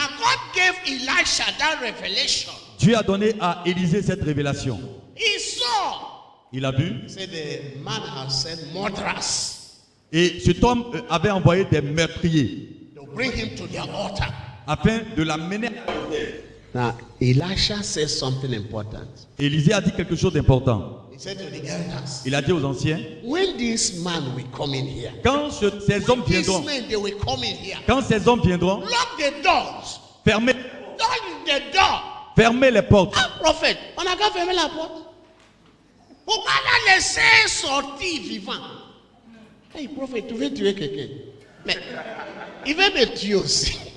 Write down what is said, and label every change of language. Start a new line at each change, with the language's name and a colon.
English: Now God gave Elisha that revelation.
French: Dieu a donné à Élisée cette révélation.
English: He saw.
French: Il a vu.
English: He said the man has sent murderers
French: Et cet homme avait envoyé des meurtriers
English: to bring him to their altar.
French: afin de l'amener à l'autel.
English: Now Elisha says something important.
French: Élisée a dit quelque chose d'important.
English: He said to the elders,
French: Il a dit aux anciens,
English: when this man will come in here,
French: quand ces hommes
English: these
French: viendront,
English: men they will come in here.
French: quand ces hommes viendront,
English: Lock the doors.
French: fermez,
English: Lock the door.
French: fermez les portes. Ah, prophète, on n'a qu'à fermer la porte. Pourquoi la laisser sortir vivant? Hey, prophète, tu veux tuer quelqu'un? Mais il veut me tuer aussi.